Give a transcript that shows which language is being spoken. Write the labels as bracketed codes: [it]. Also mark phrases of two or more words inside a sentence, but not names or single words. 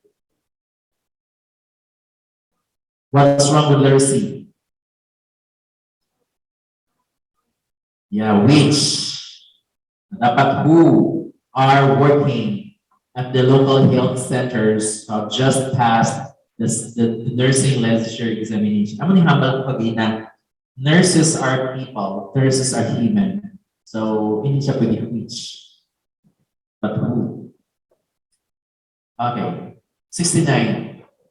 [en] What's wrong with letter C? Yeah, which? Dapat who are working at the local health centers just passed the nursing licensure examination. [hil] Amo ni hambal ko pag [en] nurses are people, nurses are human. So, [hil] hindi siya pwede which. [en] But who? Okay. 69.